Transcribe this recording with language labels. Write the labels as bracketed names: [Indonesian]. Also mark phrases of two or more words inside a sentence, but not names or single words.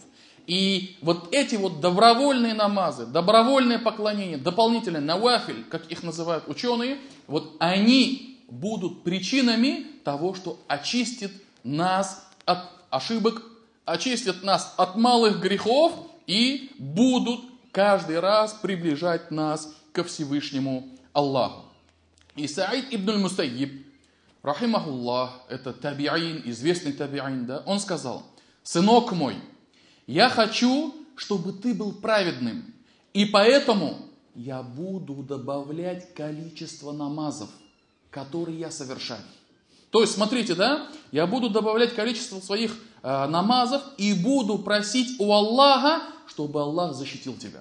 [Russian] И вот эти вот добровольные намазы, добровольные поклонения, дополнительные навафиль, как их называют ученые, вот они будут причинами того, что очистит нас от ошибок, очистят нас от малых грехов и будут каждый раз приближать нас ко Всевышнему Аллаху. И Саид ибн аль-Мусайиб, рахимахуллах, это таби'ин, известный таби'ин, да, он сказал: «Сынок мой, я хочу, чтобы ты был праведным, и поэтому я буду добавлять количество намазов, которые я совершаю». То есть, смотрите, да, я буду добавлять количество своих намазов и буду просить у Аллаха, чтобы Аллах защитил тебя.